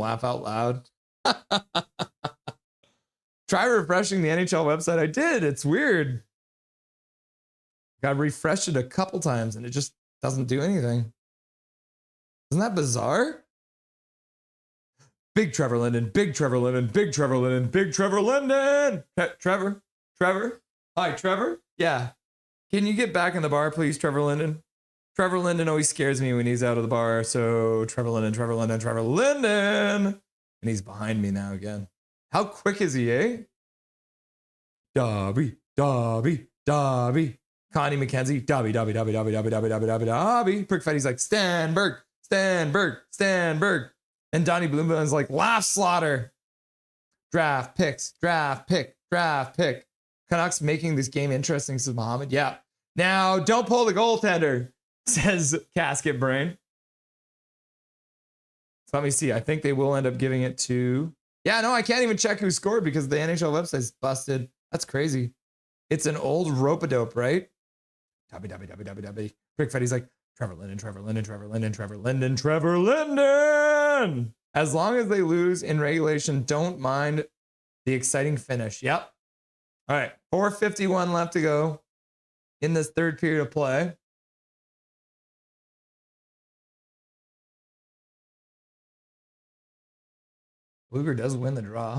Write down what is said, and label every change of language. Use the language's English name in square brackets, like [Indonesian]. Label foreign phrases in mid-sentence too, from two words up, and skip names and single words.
[English] Laugh out loud. Try refreshing the NHL website. I did. It's weird. Got refreshed it a couple times and it just doesn't do anything. Isn't that bizarre? Big Trevor Linden, big Trevor Linden, big Trevor Linden, big Trevor Linden. Trevor? Hi, Trevor? Yeah. Can you get back in the bar, please, Trevor Linden? Trevor Linden always scares me when he's out of the bar. So Trevor Linden, Trevor Linden, Trevor Linden. And he's behind me now again. How quick is he, eh? Dobby, Dobby, Dobby. Connie McKenzie, Dobby, Dobby, Dobby, Dobby, Dobby, Dobby, Dobby, Dobby, Dobby. Prickfetty's like, Stanberg, Stanberg, Stanberg. And Donnie Bloomberg's like, laugh slaughter. Draft picks, draft pick, draft pick. Canucks making this game interesting, says Muhammad. Yeah. Now, don't pull the goaltender, says Casket Brain. So let me see. I think they will end up giving it to... Yeah, no, I can't even check who scored because the NHL website's busted. That's crazy. It's an old rope-a-dope, right? Dobby. Prickfetty's like, Trevor Linden, Trevor Linden, Trevor Linden, Trevor Linden, Trevor Linden. As long as they lose in regulation, don't mind the exciting finish. Yep. All right, 4:51 left to go in this third period of play. Luger does win the draw.